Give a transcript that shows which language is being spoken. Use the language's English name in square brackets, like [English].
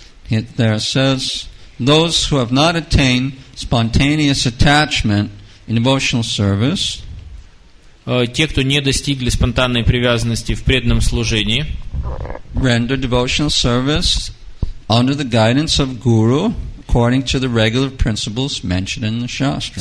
[English] It there says, those who have not attained spontaneous attachment in devotional service, [Russian] те, кто не достигли спонтанной привязанности в преданном служении, [English] render devotional service under the guidance of Guru, according to the regular principles mentioned in the Shastra.